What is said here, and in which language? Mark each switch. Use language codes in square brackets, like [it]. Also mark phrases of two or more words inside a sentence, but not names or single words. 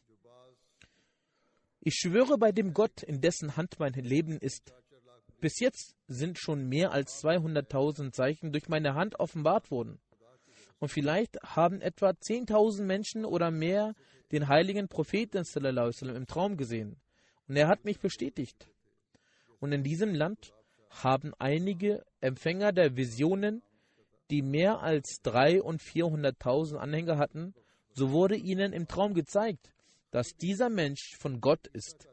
[de] Ich schwöre bei dem Gott, in dessen Hand mein Leben ist. Bis jetzt sind schon mehr als 200.000 Zeichen durch meine Hand offenbart worden. Und vielleicht haben etwa 10.000 Menschen oder mehr den heiligen Propheten [ar] sallallahu alaihi wasallam [de] im Traum gesehen. Und er hat mich bestätigt. Und in diesem Land haben einige Empfänger der Visionen, die mehr als 300.000 und 400.000 Anhänger hatten, so wurde ihnen im Traum gezeigt, dass dieser Mensch von Gott ist.